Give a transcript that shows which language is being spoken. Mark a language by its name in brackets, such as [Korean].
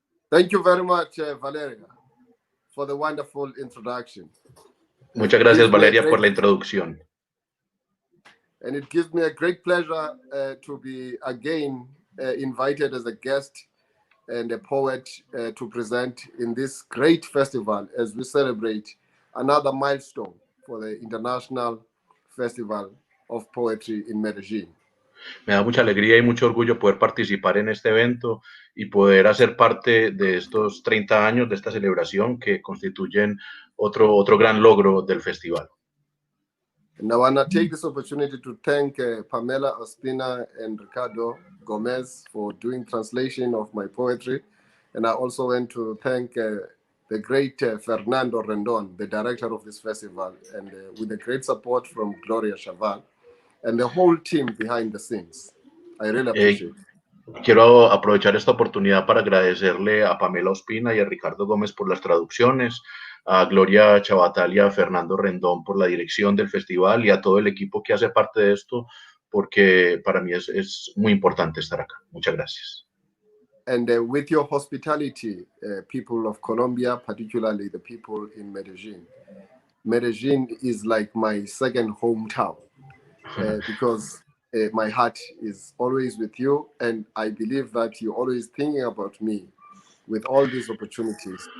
[English] Thank you very much, Valeria, for the wonderful introduction. [Spanish] Muchas gracias, Valeria, por la introducción. [English] And it gives me a great pleasure to be again invited as a guest and a poet to present in this great festival as we celebrate another milestone for the International Festival of Poetry in Medellín. [Spanish] Me da mucha alegría y mucho orgullo poder participar en este evento y poder hacer parte de estos 30 años de esta celebración que constituyen otro gran logro del festival. [English] And I want to take this opportunity to thank Pamela Ospina and Ricardo Gomez for doing translation of my poetry. And I also want to thank the great Fernando Rendon, the director of this festival, and with the great support from Gloria Chaval and the whole team behind the scenes. I really appreciate it. [Spanish] Quiero aprovechar esta oportunidad para agradecerle a Pamela Ospina y a Ricardo Gómez por las traducciones, a Gloria Chavatal y a Fernando Rendón por la dirección del festival y a todo el equipo que hace parte de esto, porque para mí es muy importante estar acá. Muchas gracias. [English] And with your hospitality, people of Colombia, particularly the people in Medellín. Medellín is like my second hometown because my heart is always with you, and I believe that you're always thinking about me with all these opportunities.